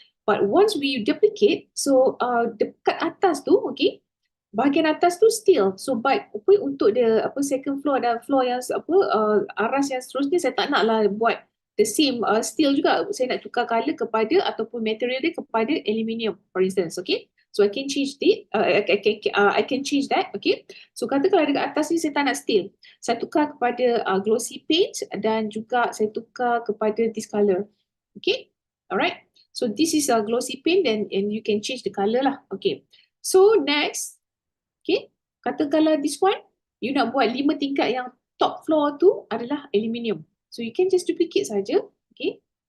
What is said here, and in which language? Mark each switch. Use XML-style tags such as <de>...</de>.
<en>But once we duplicate, so</en> <ms>dekat atas tu, okay, bahagian atas tu steel, so but untuk</ms> <en>the second floor</en> <ms>dan floor yang aras yang seterusnya, saya tak naklah buat</ms> <en>the same steel</en> <ms>juga, saya nak tukar color kepada ataupun material dia kepada aluminium,</ms> <en>for instance, okay. So I can change it, I can change that, okay.</en> <ms>So katakanlah dekat atas ni saya tak nak steel. Saya tukar kepada glossy paint dan juga saya tukar kepada</ms> <en>this color. Okay, alright. So this is a glossy paint and you can change the color lah.</en> <ms>Okay.</ms> <en>So next, okay,</en> <ms>katakanlah</ms> <en>this one, you</en> <ms>nak buat 5 tingkat yang</ms> <en>top floor</en> <ms>tu adalah aluminium.</ms> <en>So you can just duplicate</en> <ms>saja,</ms> <en>okay.</en>